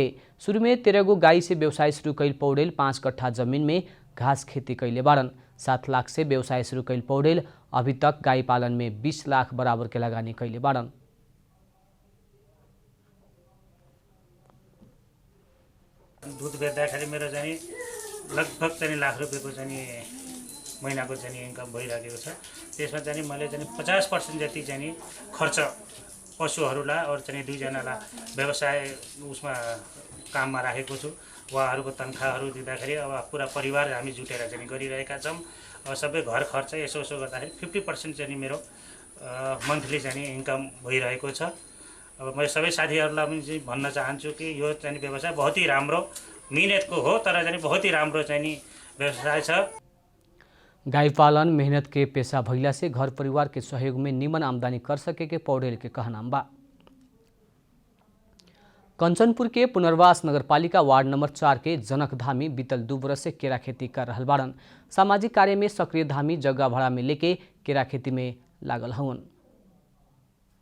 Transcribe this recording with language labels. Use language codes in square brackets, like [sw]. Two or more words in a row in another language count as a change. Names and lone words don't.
[bho] शुरू में 13 गो गाय से व्यवसाय शुरू कैल पौडेल 5 कट्ठा जमीन में घास खेती कैले बाड़न। 7 लाख से व्यवसाय शुरू कैल पौडेल अभी तक गाय पालन में 20 लाख बराबर के लगानी कैले बाड़न। [ne] दूध बेच्दाखेरि मेरो चाहिँ लगभग चाहिँ लाख रुपियाँको चाहिँ महिनाको चाहिँ इन्कम भइराखेको छ। त्यसमा चाहिँ मैले चाहिँ 50% जति चाहिँ खर्च पशुहरूलाई और चाहिँ 2 जनालाई व्यवसाय उसमा काममा राखेको छु। उहाँहरूको तनखाहरू दिँदाखेरि अब पुरा परिवार हामी जुटेर चाहिँ गरिरहेका छौँ। अब सबै घर खर्च यसो गर्दाखेरि 50% चाहिँ मेरो मन्थली चाहिँ इन्कम भइरहेको छ। अब मैं सबै साथीहरूलाई पनि चाहिँ भन्न चाहन्छु कि यो चाहिँ व्यवसाय बहुत ही राम्रो मिहिनेतको हो, तर चाहिँ बहुत ही राम्रो चाहिँ व्यवसाय छ। [bho] गाय पालन मेहनत के पेशा भइला से घर परिवार के सहयोग में निमन आमदनी कर सके के पौडेल के कहना बा। कंचनपुर के पुनर्वास नगरपालिका वार्ड नंबर 4 के जनक धामी बीतल 2 बरस से केरा खेती कर रहल बाड़न। सामाजिक कार्य में सक्रिय धामी जगह भाड़ा में लेके केरा खेती में लागल हवन।